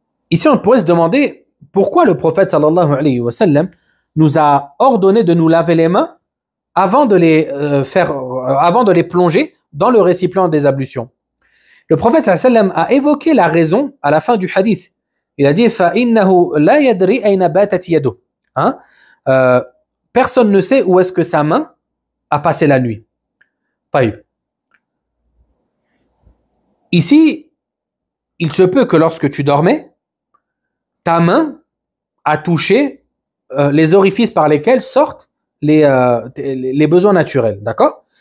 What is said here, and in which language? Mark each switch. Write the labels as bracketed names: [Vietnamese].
[French] Ici, on pourrait se demander pourquoi le prophète sallallahu alayhi wa sallam nous a ordonné de nous laver les mains avant de les plonger dans le récipient des ablutions. Le prophète sallallahu alayhi wa sallam a évoqué la raison à la fin du hadith. Il a dit [Arabic] فَإِنَّهُ لَا يَدْرِي أَيْنَ بَاتَتْ يَدُهُ. [French] Personne ne sait où est-ce que sa main a passé la nuit. Ici, il se peut que lorsque tu dormais, ta main a touché les orifices par lesquels sortent les besoins naturels. D'accord?